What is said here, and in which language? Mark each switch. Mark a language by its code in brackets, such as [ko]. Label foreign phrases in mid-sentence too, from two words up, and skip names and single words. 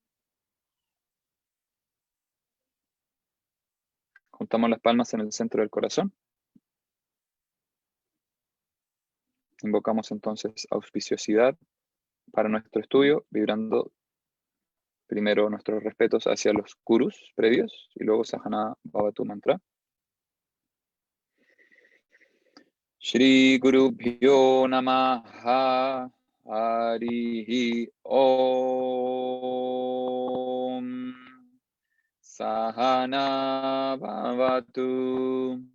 [es] Juntamos las palmas en el centro del corazón. Invocamos entonces auspiciosidad para nuestro estudio, vibrando primero nuestros respetos hacia los gurus previos y luego Sahana Bhavatu Mantra. [sa] Shri Gurubhyo Namaha Harihi Om Sahana Bhavatu